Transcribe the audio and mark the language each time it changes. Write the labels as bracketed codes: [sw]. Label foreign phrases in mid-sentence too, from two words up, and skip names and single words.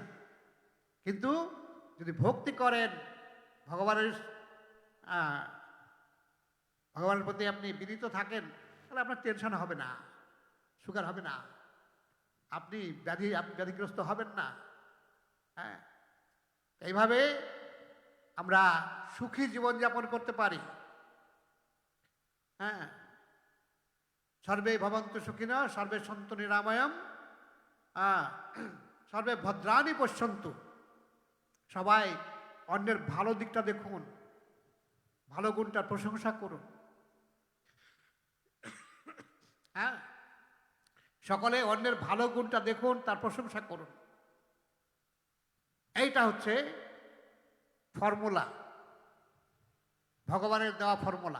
[bn] কিন্তু যদি ভক্তি করেন, ভগবানের প্রতি আপনি বিনীত থাকেন, তাহলে আপনার টেনশন হবে না, সুগার হবে না, আপনি ব্যাধিগ্রস্ত হবেন না। হ্যাঁ, এইভাবে আমরা সুখী জীবনযাপন করতে পারি। হ্যাঁ, [sa] সর্বে ভবন্তু সুখিনা, সর্বে সন্তু নিরাময়ম, সর্বে ভদ্রাণি পশ্যন্তু, [bn] সবাই অন্যের ভালো দিকটা দেখুন, ভালো গুণটার প্রশংসা করুন। হ্যাঁ, সকলে অন্যের ভালো গুণটা দেখুন, তার প্রশংসা করুন। এইটা হচ্ছে ফর্মুলা, ভগবানের দেওয়া ফর্মুলা।